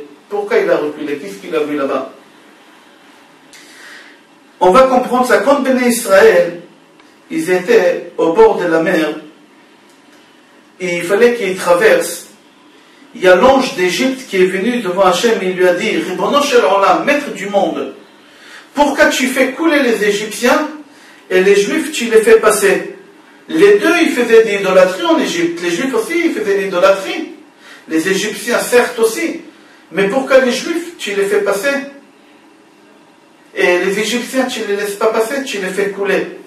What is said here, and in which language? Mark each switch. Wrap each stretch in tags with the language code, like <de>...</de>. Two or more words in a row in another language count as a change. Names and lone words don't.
<fr>Pourquoi il a reculé? Qu'est-ce qu'il a vu là-bas? On va comprendre ça. Quand Béné Israël, ils étaient au bord de la mer, et il fallait qu'ils traversent. Il y a l'ange d'Égypte qui est venu devant Hachem et il lui a dit,</fr> <he>רבונו של עולם,</he> <fr>maître du monde, pourquoi tu fais couler les Égyptiens et les Juifs, tu les fais passer? Les deux, ils faisaient de l'idolâtrie en Égypte. Les Juifs aussi, ils faisaient de l'idolâtrie. Les Égyptiens, certes aussi. Mais pourquoi les Juifs, tu les fais passer? Et les Égyptiens, tu ne les laisses pas passer, tu les fais couler.</fr>